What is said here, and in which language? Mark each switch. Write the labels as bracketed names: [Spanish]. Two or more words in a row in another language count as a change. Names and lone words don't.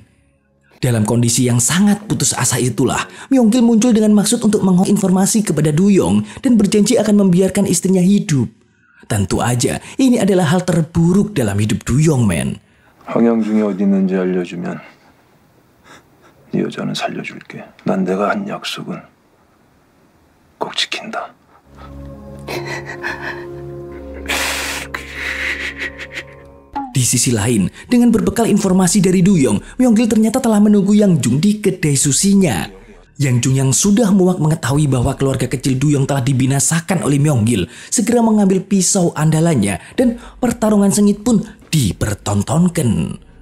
[Indonesian] Dalam kondisi yang sangat putus asa itulah, Myong-gil muncul dengan maksud untuk mengolah informasi kepada Duyong dan berjanji akan membiarkan istrinya hidup. Tentu aja, ini adalah hal terburuk dalam hidup Duyong, men. [Korean] 황양중이 어디 있는지 알려주면 이 여자는 살려줄게. 난 내가 한 약속은 꼭 지킨다. [Indonesian] Di sisi lain, dengan berbekal informasi dari Duyong, Myong-gil ternyata telah menunggu Yang Jung di kedai susinya. Yang Jung yang sudah muak mengetahui bahwa keluarga kecil Duyong telah dibinasakan oleh Myong-gil, segera mengambil pisau andalannya dan pertarungan sengit pun dipertontonkan.